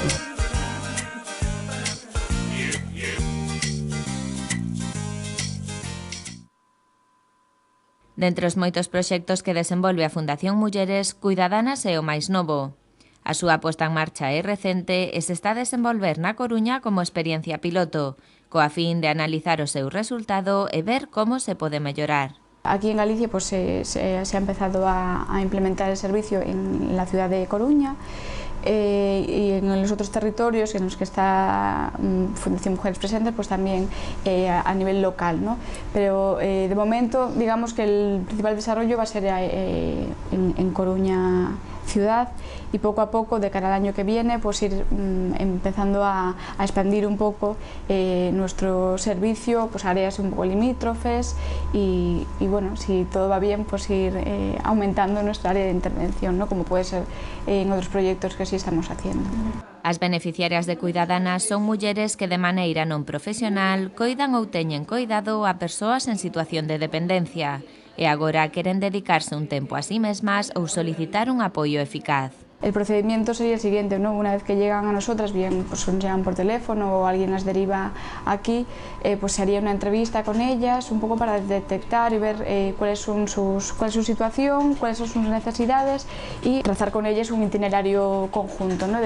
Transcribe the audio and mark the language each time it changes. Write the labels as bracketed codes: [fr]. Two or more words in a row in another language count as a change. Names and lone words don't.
[gl] Dentre os moitos proxectos que desenvolve a Fundación Mulleres, Cuidadanas é o máis novo. A súa posta en marcha é recente e se está a desenvolver na Coruña como experiencia piloto, coa fin de analizar o seu resultado e ver como se pode mellorar. [es] Aquí en Galicia se ha empezado a implementar el servicio en la ciudad de Coruña, y en los otros territorios en los que está Fundación Mujeres Presentes, pues también a nivel local, ¿no? Pero de momento, digamos que el principal desarrollo va a ser en Coruña ciudad, y poco a poco, de cara al año que viene, pues ir empezando a expandir un poco nuestro servicio, pues áreas un poco limítrofes y bueno, si todo va bien, pues ir aumentando nuestra área de intervención, ¿no? Como puede ser en otros proyectos que sí estamos haciendo. [gl] As beneficiarias de Cuidadanas son mulleres que de maneira non profesional coidan ou teñen coidado a persoas en situación de dependencia e agora queren dedicarse un tempo a sí mesmas ou solicitar un apoio eficaz. [es] El procedimiento sería el siguiente, ¿no? Una vez que llegan a nosotras, bien pues nos llegan por teléfono o alguien las deriva aquí, pues se haría una entrevista con ellas, un poco para detectar y ver cuál es su situación, cuáles son sus necesidades y trazar con ellas un itinerario conjunto, ¿no?